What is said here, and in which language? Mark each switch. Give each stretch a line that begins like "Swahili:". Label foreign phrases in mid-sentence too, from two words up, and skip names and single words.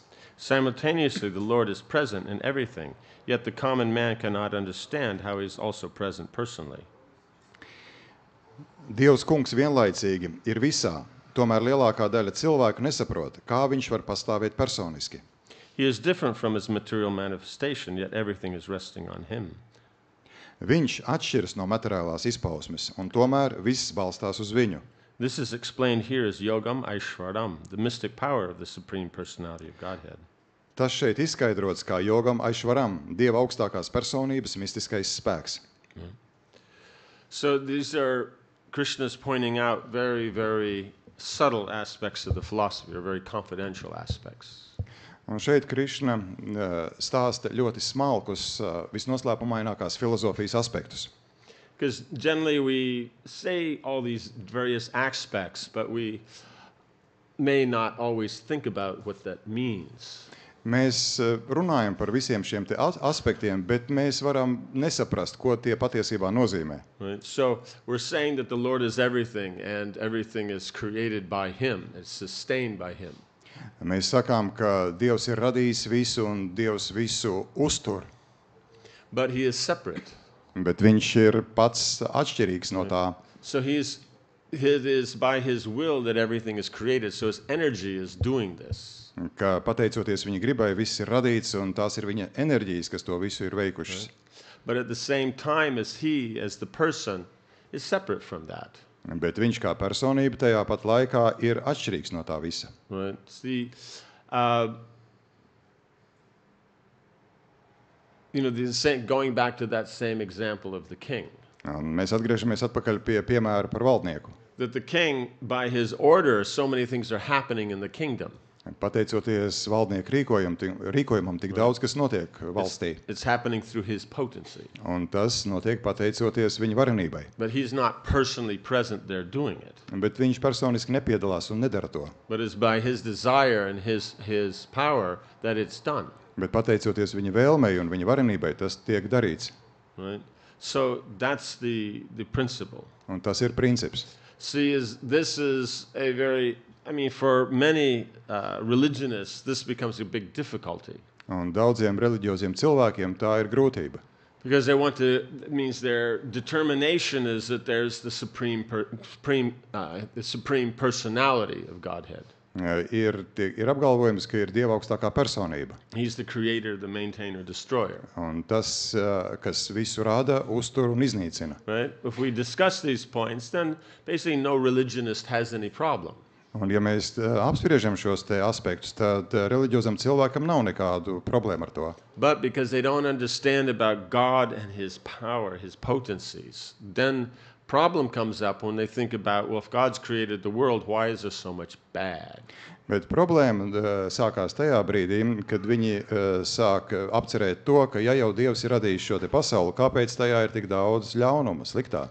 English: Simultaneously, the Lord is present in everything, yet the common man cannot understand how he is also present personally.
Latvian: Dievs kungs vienlaicīgi ir visā, tomēr lielākā daļa cilvēku nesaprot, kā viņš var pastāvēt personiski.
English: He is different from his material manifestation, yet everything is resting on him.
Latvian: Viņš atšķiras no materiālās izpausmes, un tomēr viss balstās uz viņu.
English: This is explained here as
Sanskrit: योगम् ऐश्वरम्,
English: the mystic power of the Supreme Personality of Godhead.
Latvian: Tas šeit izskaidrots kā
Sanskrit: योगम् ऐश्वरम्,
Latvian: Dieva augstākās personības mistiskais spēks.
English: So these are Krishna's pointing out very, very subtle aspects of the philosophy, or very confidential aspects.
Latvian: Un šeit Krišna stāsta ļoti smalkus, visnoslēpumainākās filozofijas aspektus.
English: Because generally we say all these various aspects, but we may not always think about what that means.
Latvian: Mēs runājam par visiem šiem te aspektiem, bet mēs varam nesaprast, ko tie patiesībā nozīmē.
English: Right? So we're saying that the Lord is everything, and everything is created by him, it's sustained by him.
Latvian: Mēs sakām, ka Dievs ir radījis visu un Dievs visu uztur,
English: But he is separate.
Latvian: bet viņš ir pats atšķirīgs no tā.
English: So it is by his will that everything is created, so his energy is doing this.
Latvian: Ka pateicoties viņa gribai, viss ir radīts un tās ir viņa enerģijas, kas to visu ir veikušas.
English: But at the same time as he, as the person, is separate from that.
Latvian: Bet viņš kā personība tajā pat laikā ir atšķirīgs no tā visa.
English: Right? See, going back to that same example of the king.
Latvian: Un mēs atgriežamies atpakaļ pie piemēra par valdnieku.
English: That the king, by his order, so many things are happening in the kingdom.
Latvian: Pateicoties valdnieku rīkojumam, tik daudz, kas notiek valstī.
English: It's happening through his potency.
Latvian: Un tas notiek pateicoties viņa varenībai.
English: But he's not personally present there doing it.
Latvian: Bet viņš personiski nepiedalās un nedara to.
English: But it's by his desire and his power that it's done.
Latvian: Bet pateicoties viņa vēlmei un viņa varenībai, tas tiek darīts.
English: Right? So that's the principle.
Latvian: Un tas ir princips.
English: See, this is a very, for many religionists, this becomes a big difficulty.
Latvian: Un daudziem reliģioziem cilvēkiem tā ir grūtība.
English: Because it means their determination is that there's the supreme personality of Godhead.
Latvian: Ir apgalvojums, ka ir Dieva augstākā personība.
English: He's the creator, the maintainer, destroyer.
Latvian: Un tas, kas visu rada, uztur un iznīcina.
English: Right? If we discuss these points, then basically no religionist has any problem.
Latvian: Un ja mēs apspriežam šos te aspektus, tad reliģiozam cilvēkam nav nekādu problēmu ar to.
English: But because they don't understand about God and his power, his potencies, then problem comes up when they think about, well, if God's created the world, why is there so much bad?
Latvian: Bet problēma sākās tajā brīdī, kad viņi sāk apcerēt to, ka ja jau Dievs ir radījis šo te pasauli, kāpēc tajā ir tik daudz ļaunuma, sliktā?